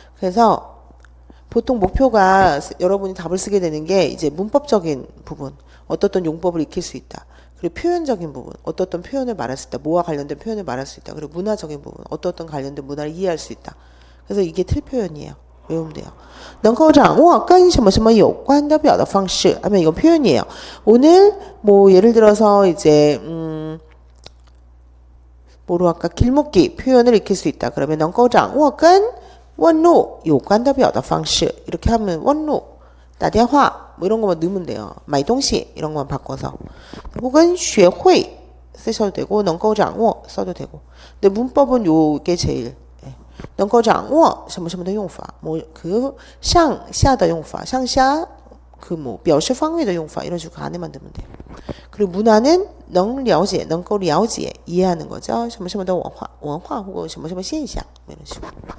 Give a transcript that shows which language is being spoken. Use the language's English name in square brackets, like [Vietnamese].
[Korean] 그래서 보통 목표가 여러분이 답을 쓰게 되는 게 이제 문법적인 부분, 어떤 용법을 익힐 수 있다. 그리고 표현적인 부분, 어떤 표현을 말할 수 있다. 뭐와 관련된 표현을 말할 수 있다. 그리고 문화적인 부분, 어떤 관련된 문화를 이해할 수 있다. 그래서 이게 틀 표현이에요. 외우면 돼요. [Chinese] 能够掌握跟什么什么有关的表达方式 [Korean] 하면 이건 표현이에요. 오늘 뭐 예를 들어서 이제 뭐로 할까? 길목기 표현을 익힐 수 있다. 그러면 [Chinese] 能够掌握跟问路有关的表达方式 [Korean] 이렇게 하면 问路打电话뭐 이런 것만 넣으면 돼요. 买东西 이런 것만 바꿔서. 혹은 学会 쓰셔도 되고 能够掌握 써도 되고. 근데 문법은 요게 제일 [Chinese] 能够掌握什么什么的用法 [Korean] 뭐 그 向下的用法向下그 뭐 [Chinese] 表示方位的用法 [Korean] 이런 식으로 안에만 넣으면 돼요. 그리고 문화는 [Chinese] 能了解能够了解 [Korean] 이해하는 거죠. [Chinese] 什么什么的文化或什么什么现象 [Korean] 이런 식으로.